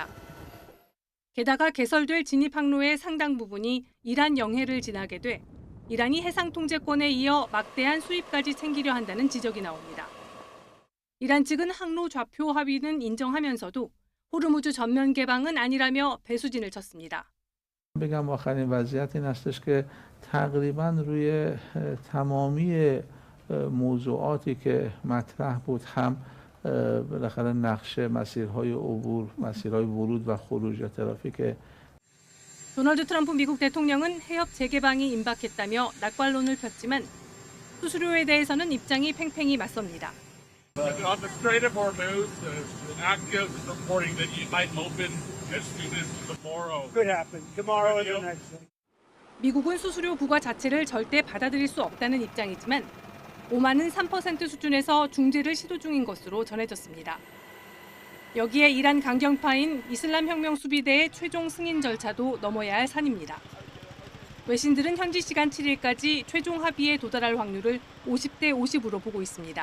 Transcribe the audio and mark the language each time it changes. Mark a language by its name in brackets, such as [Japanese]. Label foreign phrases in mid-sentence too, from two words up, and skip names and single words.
[Korean] 게다가 개설될 진입 항로의 상당 부분이 이란 영해를 지나게 돼 이란이 해상 통제권에 이어 막대한 수입까지 챙기려 한다는 지적이 나옵니다. 이란 측은 항로 좌표 합의는 인정하면서도 호르무즈 전면 개방은 아니라며 배수진을 쳤습니다. [Persian] بگم آخرین وضعیت این هستش که تقریبا روی تمامی موضوعاتی که مطرح بود هم بالاخره نقشه مسیرهای عبور، مسیرهای ورود و خروج یا ترافیک [Korean] 도널드 트럼프 미국 대통령은 해협 재개방이 임박했다며 낙관론을 폈지만 수수료에 대해서는 입장이 팽팽히 맞섭니다. [English] On the Strait of Hormuz, active reporting that it might open as soon as tomorrow. Could happen. Tomorrow is the next thing. [Korean] 미국은 수수료 부과 자체를 절대 받아들일 수 없다는 입장이지만 오만은 3% 수준에서 중재를 시도 중인 것으로 전해졌습니다. 여기에 이란 강경파인 이슬람혁명 수비대의 최종 승인 절차도 넘어야 할 산입니다. 외신들은 현지 시간 7일까지 최종 합의에 도달할 확률을 50대 50으로 보고 있습니다.